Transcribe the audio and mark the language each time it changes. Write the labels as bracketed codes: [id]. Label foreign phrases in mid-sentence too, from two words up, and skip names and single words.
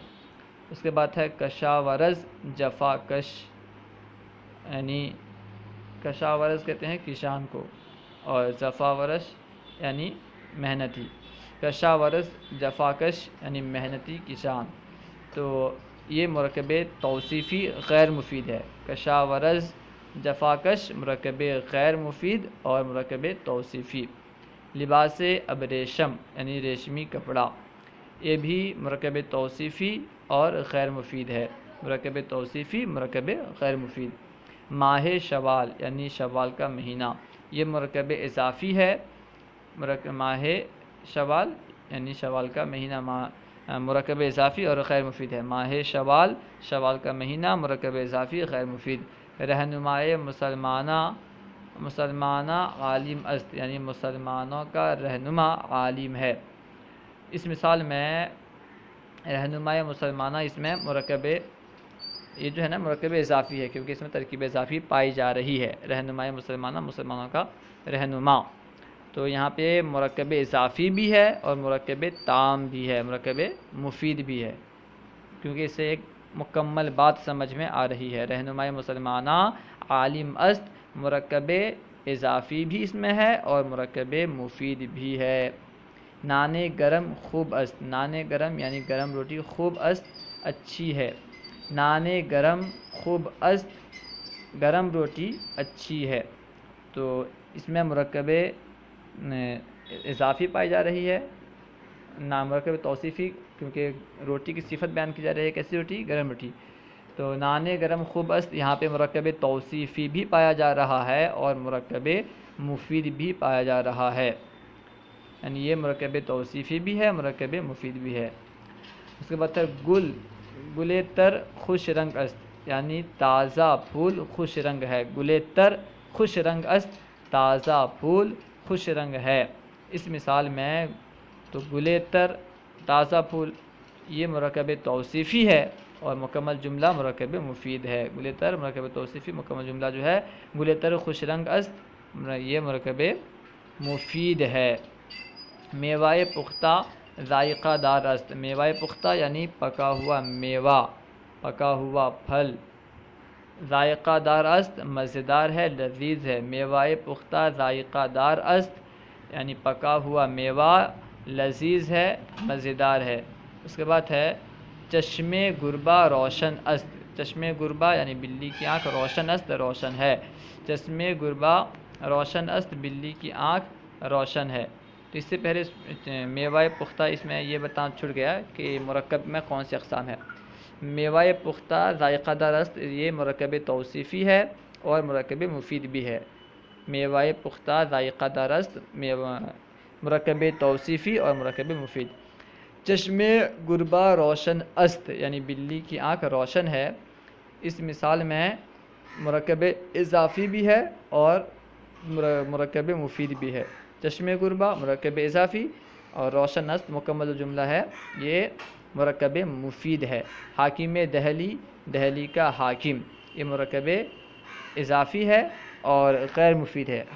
[ur] اس کے بعد ہے [fa] کشاورز جفاکش، [ur] یعنی کشاورز کہتے ہیں کسان کو اور جفاورش یعنی محنتی، [fa] کشاورز جفاکش [ur] یعنی محنتی کسان، تو یہ مرکب توصیفی غیر مفید ہے، [fa] کشاورز جفاکش [ur] مرکب غیر مفید اور مرکب توصیفی۔ [fa] لباس ابریشم [ur] یعنی ریشمی کپڑا، یہ بھی مرکب توصیفی اور غیر مفید ہے، مرکب توصیفی مرکب غیر مفید۔ [fa] ماہ شوال [ur] یعنی شوال کا مہینہ، یہ مرکب اضافی ہے، [fa] ماہ شوال [ur] یعنی شوال کا مہینہ مرکب اضافی اور غیر مفید ہے، [fa] ماہ شوال، [ur] شوال کا مہینہ مرکب اضافی غیر مفید۔ [fa] رہنمائے مسلمانہ عالم است [ur] یعنی مسلمانوں کا رہنما عالم ہے۔ اس مثال میں [fa] رہنمائے مسلمانہ، [ur] اس میں مرکب، یہ جو ہے نا مرکب اضافی ہے کیونکہ اس میں ترکیب اضافی پائی جا رہی ہے، [fa] رہنمائے مسلمانہ [ur] مسلمانوں کا رہنما، تو یہاں پہ مرکب اضافی بھی ہے اور مرکب تام بھی ہے، مرکب مفید بھی ہے، کیونکہ اس سے ایک مکمل بات سمجھ میں آ رہی ہے۔ [fa] رہنمائے مسلمانہ عالم است، [ur] مرکب اضافی بھی اس میں ہے اور مرکب مفید بھی ہے۔ [fa] نان گرم خوب است، نان گرم [ur] یعنی گرم روٹی، [fa] خوب است [ur] اچھی ہے، [fa] نان گرم خوب است [ur] گرم روٹی اچھی ہے، تو اس میں مرکب اضافی پائی جا رہی ہے، مرکب توصیفی، کیونکہ روٹی کی صفت بیان کی جا رہی ہے، کیسی روٹی؟ گرم روٹی، تو [fa] نان گرم خوب است [ur] یہاں پہ مرکب توصیفی بھی پایا جا رہا ہے اور مرکب مفید بھی پایا جا رہا ہے، یعنی یہ مرکب توصیفی بھی ہے، مرکب مفید بھی ہے۔ اس کے بعد ہے [fa] گل تر خوش رنگ است، [ur] یعنی تازہ پھول خوش رنگ ہے، [fa] گل تر خوش رنگ است، [ur] تازہ پھول خوش رنگ ہے۔ اس مثال میں تو [fa] گل تر، [ur] تازہ پھول یہ مرکب توصیفی ہے اور مکمل جملہ مرکب مفید ہے۔ [fa] گل تر [ur] مرکب توصیفی، مکمل جملہ جو ہے [fa] گل تر خوش رنگ است [ur] یہ مرکب مفید ہے۔ [fa] میوہ پختہ ذائقہ دار است، میوہ پختہ [ur] یعنی پکا ہوا میوہ، پکا ہوا پھل، [fa] ذائقہ دار است [ur] مزیدار ہے، لذیذ ہے۔ [fa] میوہ پختہ ذائقہ دار است [ur] یعنی پکا ہوا میوہ لذیذ ہے، مزیدار ہے۔ اس کے بعد ہے [fa] چشم گربہ روشن است، چشم گربہ [ur] یعنی بلی کی آنکھ، [fa] روشن است [ur] روشن ہے، [fa] چشم گربہ روشن است [ur] بلی کی آنکھ روشن ہے۔ تو اس سے پہلے [fa] میوہ پختہ [ur] اس میں یہ بتانا چھوٹ گیا کہ مرکب میں کون سی اقسام ہے۔ [fa] میوہ پختہ ذائقہ دار است [ur] یہ مرکب توصیفی ہے اور مرکب مفید بھی ہے۔ [fa] میوہ پختہ ذائقہ دار است [ur] مرکب توصیفی اور مرکب مفید۔ [fa] چشم گربہ روشن است [ur] یعنی بلی کی آنکھ روشن ہے، اس مثال میں مرکب اضافی بھی ہے اور مرکب مفید بھی ہے۔ [fa] چشم گربہ [ur] مرکب اضافی اور [fa] روشن است [ur] مکمل جملہ ہے یہ مرکب مفید ہے۔ [fa] حاکم دہلی، [ur] دہلی کا حاکم، یہ مرکب اضافی ہے اور غیر مفید ہے۔